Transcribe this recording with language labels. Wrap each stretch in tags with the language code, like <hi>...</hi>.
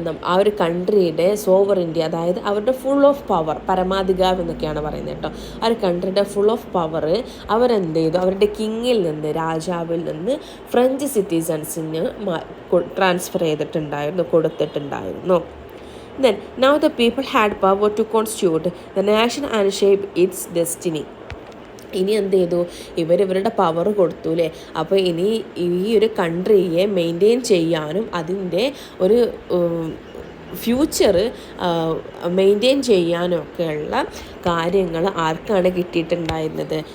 <ml>ആ ഒരു കൺട്രിയുടെ സോവറിറ്റി, അതായത് അവരുടെ</ml> <en>full of power,</en> <ml>പരമാധികാരം എന്നൊക്കെയാണ് പറയുന്നത് കേട്ടോ. ആ ഒരു കൺട്രിയുടെ</ml> <en>full of power</en> <ml>അവരെന്ത് ചെയ്തു, അവരുടെ കിങ്ങിൽ നിന്ന്, രാജാവിൽ നിന്ന് ഫ്രഞ്ച് സിറ്റിസൺസിന് ട്രാൻസ്ഫർ കൊടുത്തിട്ടുണ്ടായിരുന്നു.</ml> <en>Then, now the people had power to constitute the nation and shape its destiny.</en> <ml>ഇനി എന്ത് ചെയ്തു, ഇവരുടെ പവർ കൊടുത്തു അല്ലേ. അപ്പോൾ ഇനി ഈ ഒരു കൺട്രിയെ മെയിൻറ്റെയിൻ ചെയ്യാനും അതിൻ്റെ ഒരു ഫ്യൂച്ചർ മെയിൻറ്റെയിൻ ചെയ്യാനൊക്കെയുള്ള കാര്യങ്ങൾ ആർക്കാണ് കിട്ടിയിട്ടുണ്ടായിരുന്നത്?</ml>